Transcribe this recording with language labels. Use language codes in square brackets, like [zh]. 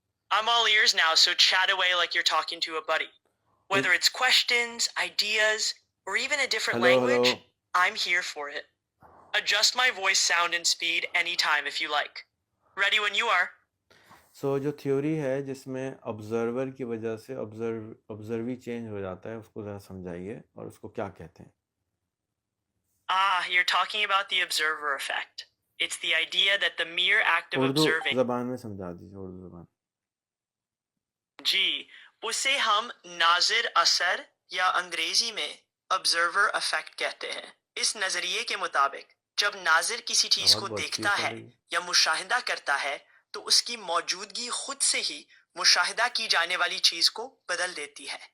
[en] I'm all ears now, so chat away like you're talking to a buddy. Whether it's questions, ideas, or even a different language, I'm here for it. Adjust my voice, sound, and speed anytime if you like. Ready when you are. [ur] سو جو theory ہے جس میں observer کی وجہ سے آبزروی change ہو جاتا ہے، اس کو ذرا سمجھائیے اور اس کو کیا کہتے ہیں. [en] You're talking about the observer effect. It's the idea that the mere act of [ur] Urdu [en] observing. [ur] زبان میں سمجھا دیجیے، اردو زبان. جی، اسے ہم ناظر اثر یا انگریزی میں آبزرور افیکٹ کہتے ہیں. اس نظریے کے مطابق جب ناظر کسی چیز آواز کو بہت دیکھتا چیپ آ ہے رہی ہے. یا مشاہدہ کرتا ہے تو اس کی موجودگی خود سے ہی مشاہدہ کی جانے والی چیز کو بدل دیتی ہے.